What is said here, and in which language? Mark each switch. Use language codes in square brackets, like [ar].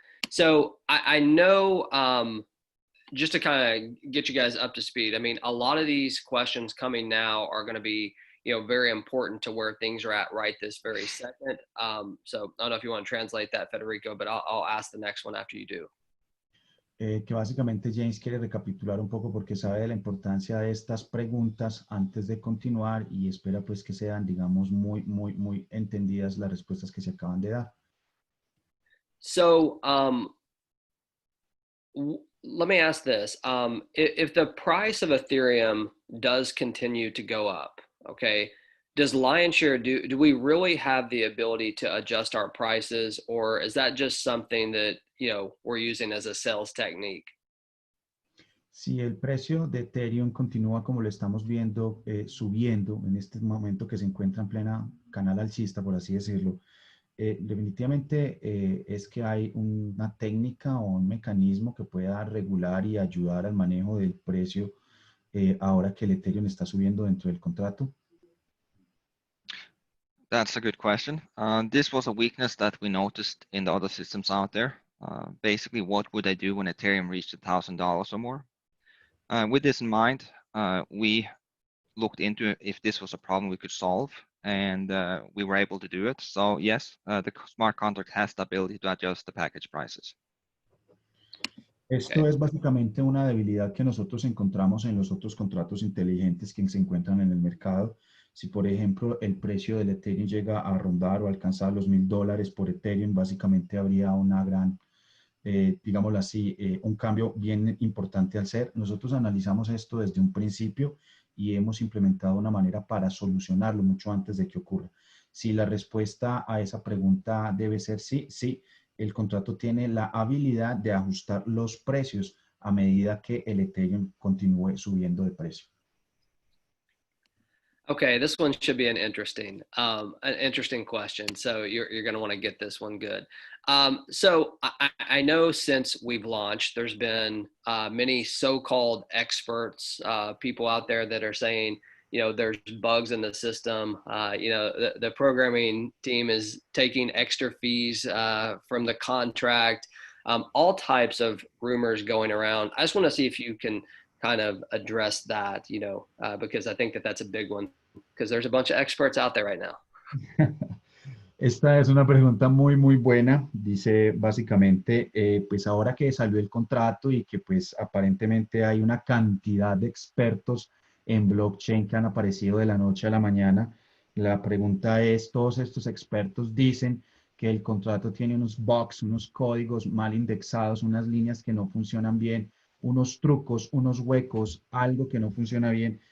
[en] So I know, just to kind of get you guys up to speed, I mean, a lot of these questions coming now are going to be, very important to where things are at right this very second. So I don't know if you want to translate that, Federico, but I'll ask the next one after you do. [es] Que básicamente James quiere recapitular un poco porque sabe de la importancia de estas preguntas antes de continuar y espera pues que sean, digamos, muy entendidas las respuestas que se acaban de dar. [en] So let me ask this. If the price of Ethereum does continue to go up, okay, does Lionshare, do we really have the ability to adjust our prices, or is that just something that, we're using as a sales technique? [es] Si el precio de Ethereum continúa como lo estamos viendo, subiendo en este momento que se encuentra en plena canal alcista, por así decirlo, definitivamente es que hay una técnica o un mecanismo que pueda regular y ayudar al manejo del precio ahora que el Ethereum está subiendo dentro del contrato. [en] That's a good question. This was a weakness that we noticed in the other systems out there. Basically, what would I do when Ethereum reached $1,000 or more? With this in mind, we looked into if this was a problem we could solve, and we were able to do it. So yes, the smart contract has the ability to adjust the package prices. [es] Esto es básicamente una debilidad que nosotros encontramos en los otros contratos inteligentes que se encuentran en el mercado. Si, por ejemplo, el precio del Ethereum llega a rondar o alcanzar los $1,000 por Ethereum, básicamente habría una gran, digámoslo así, un cambio bien importante al ser. Nosotros analizamos esto desde un principio y hemos implementado una manera para solucionarlo mucho antes de que ocurra. Si la respuesta a esa pregunta debe ser sí, sí. El contrato tiene la habilidad de ajustar los precios a medida que el Ethereum continúe subiendo de precio. [en] Okay, this one should be an interesting question. So you're going to want to get this one good. So I know since we've launched, there's been many so-called experts, people out there that are saying, there's bugs in the system. The programming team is taking extra fees from the contract. All types of rumors going around. I just want to see if you can kind of address that, because I think that that's a big one, because there's a bunch of experts out there right now. [es] Esta es una pregunta muy buena. Dice básicamente, pues ahora que salió el contrato y que pues aparentemente hay una cantidad de expertos en blockchain que han aparecido de la noche a la mañana, la pregunta es, todos estos expertos dicen que el contrato tiene unos bugs, unos códigos mal indexados, unas líneas que no funcionan bien, unos trucos, unos huecos, algo que no funciona bien.